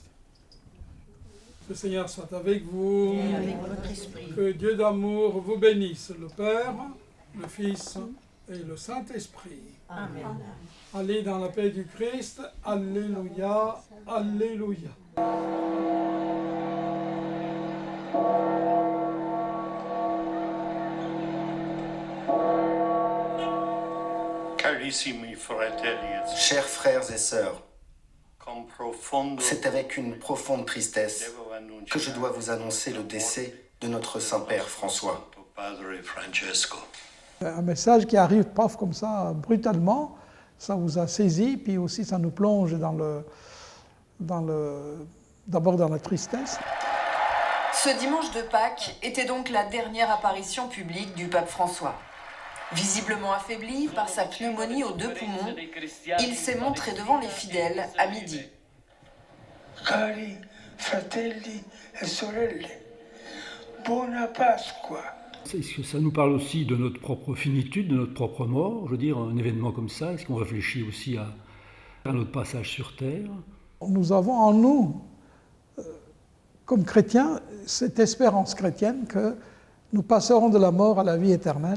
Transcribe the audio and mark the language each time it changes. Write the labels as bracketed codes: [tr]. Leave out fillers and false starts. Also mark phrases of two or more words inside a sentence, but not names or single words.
[fr] Le Seigneur soit avec vous. Et avec votre esprit. Que Dieu d'amour vous bénisse, le Père, le Fils et le Saint-Esprit. Amen. Allez dans la paix du Christ. Alléluia. Alléluia. [it] Carissimi fratelli et [fr] Chers frères et sœurs, [it] con profondo [fr] c'est avec une profonde tristesse [it] devo annunciare [fr] que je dois vous annoncer le décès de notre Saint-Père François. [it] Padre Francesco. [fr] Un message qui arrive, paf, comme ça, brutalement, ça vous a saisi, puis aussi ça nous plonge d'abord dans la tristesse. Ce dimanche de Pâques était donc la dernière apparition publique du pape François. Visiblement affaibli par sa pneumonie aux 2 poumons, il s'est montré devant les fidèles à midi. [it] Cari fratelli e sorelle, buona Pasqua. [fr] Est-ce que ça nous parle aussi de notre propre finitude, de notre propre mort? Je veux dire, un événement comme ça, est-ce qu'on réfléchit aussi à notre passage sur Terre? Nous avons en nous, comme chrétiens, cette espérance chrétienne que nous passerons de la mort à la vie éternelle.